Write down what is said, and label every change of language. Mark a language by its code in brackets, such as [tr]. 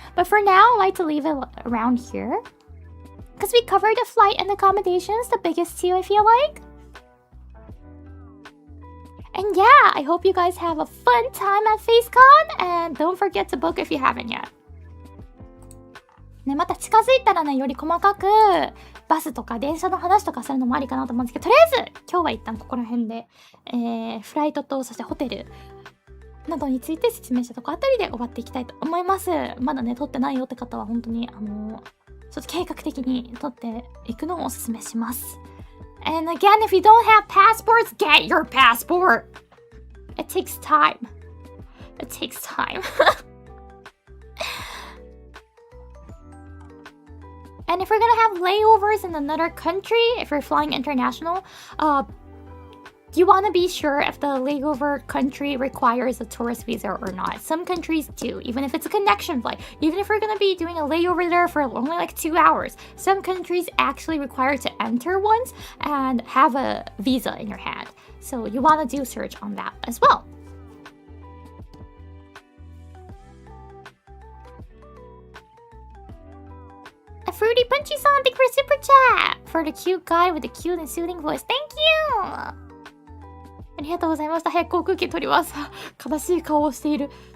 [en] But for now, I like to leave it around here. Because we covered the flight and accommodations, the biggest two I feel like. And yeah, I hope you guys have a fun time at FaceCon and don't forget to book if you haven't yet. [ja] ね、また近づいたらね、より細かくバスとか電車の話とかするのもありかなと思うんですけど、とりあえず今日は一旦ここら辺で、フライトとそしてホテルなどについて説明したとこあたりで終わっていきたいと思います。まだね、撮ってないよって方は本当にちょっと計画的に撮っていくのをおすすめします。 [en] And again, if you don't have passports, get your passport. It takes time. It takes time. And if you're gonna have layovers in another country, if you're flying international, you want to be sure if the layover country requires a tourist visa or not. Some countries do, even if it's a connection flight. Even if you're going to be doing a layover there for only like 2 hours. Some countries actually require to enter once and have a visa in your hand. So you want to do search on that as well. A Fruity Punchy-san, thank you for a super chat! For the cute guy with the cute and soothing voice, thank you! [ja] ありがとうございました。早く航空券取ります。悲しい顔をしている。